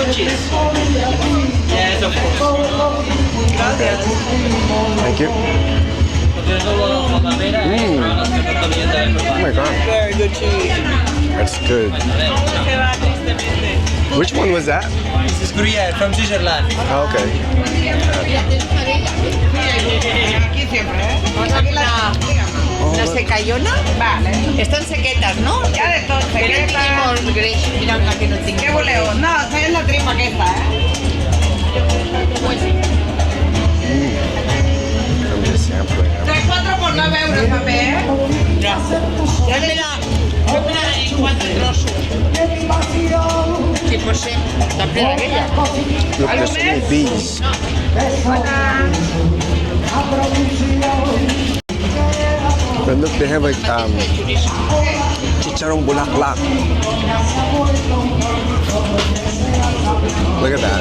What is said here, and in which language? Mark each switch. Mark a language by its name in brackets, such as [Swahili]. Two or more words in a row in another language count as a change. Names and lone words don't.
[English] Yes, of course. Okay. Thank you. Oh my God. Very good cheese. That's good. Which one was that? This is Gruyere from Switzerland. Oh, okay. [Spanish] ¿La secayona? Vale. Están sequetas, ¿no? Ya [Catalan] de tot, Que no [Spanish] sequeta. [Catalan] tinguin greix. Mira una que no tingui. Què voleu? No, és la tripa aquesta, [English] I'm just sampling. [Spanish] 3-4 por 9 euros, paper, [Catalan] Fes-me-la en 4 trossos. [Spanish] Sí, pues sí. [Catalan] Està plena aquella. [English] Look, there's so many bees. But look, they have like [Filipino] chicharron bulaklak. [English] Look at that.